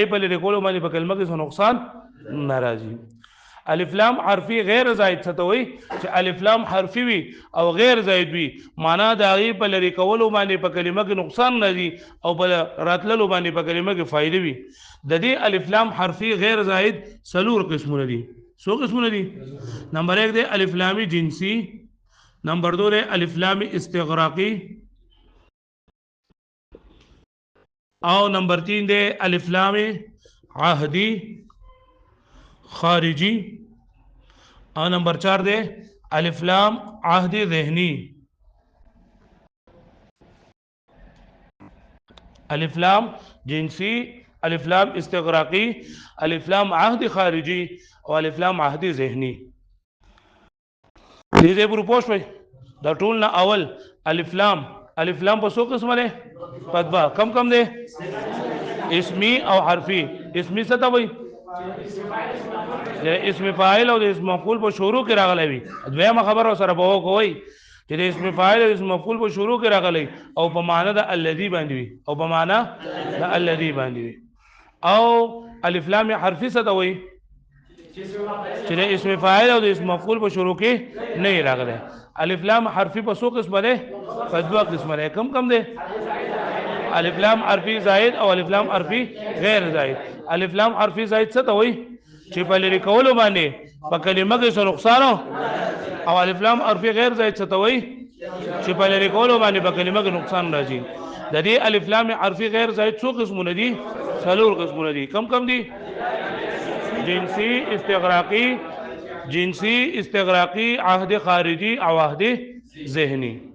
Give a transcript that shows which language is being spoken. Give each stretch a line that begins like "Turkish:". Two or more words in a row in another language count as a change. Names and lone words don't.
Pashto: په لری کولو باندې په کلمه کې څه نقصان نه راځي الف لام حرفي غیر زائد څه ته وایي چې الف لام حرفي وي او غیر زائد وي معنا د هغې په لرې کولو باندې په کلمه کې نقصان نه ځي او په راتللو باندې په کلمه کې فایده وي د دې الف لام حرفي غیر زائد څلور قسمونه دي څو قسمونه دي نمبر 1 دی الف لام جنسي نمبر 2 دی الف لام استغراقي او نمبر 3 دی الف لام عهدي خارجی او نمبر 4 دے الف لام عہد ذہنی الف لام جنسی الف لام استغراقی الف لام عہد خارجی او الف لام عہد ذہنی دې پر پوښوي دا ټول نه اول الف لام په څو قسمه ده پدوا کم ده اسمی او حرفی اسمی څه ته وایي اسم فاعل او د اسم مفعول په شروع کې راغلی وي دویمه خبره سره به وکوي چې د اسم فاعل او اسم مفعول په شروع کې راغلی او په معنا د الذي باندې وي او الف لام حرفي څه ته وایي چې د اسم فاعل او د اسم مفعول په شروع کې نه راغلی الف لام حرفي په څو قسمه ده په دوه قسمه ده کم ده الف لام حرفي زائد او الف لام حرفي غیر زائد الف لام حرفي زائد څه ته وایي چې په لري کولو باندې په کلمه کې څه نقصان او الف لام حرفي غیر زائد څه ته وایي چې په لري کولو باندې په کلمه کې نقصان راځي د دې الف لام حرفي غیر زائد څو قسمونه دي څلور قسمونه دي کم دي جنسي استغراقي عهد خارجي او عهد ذهني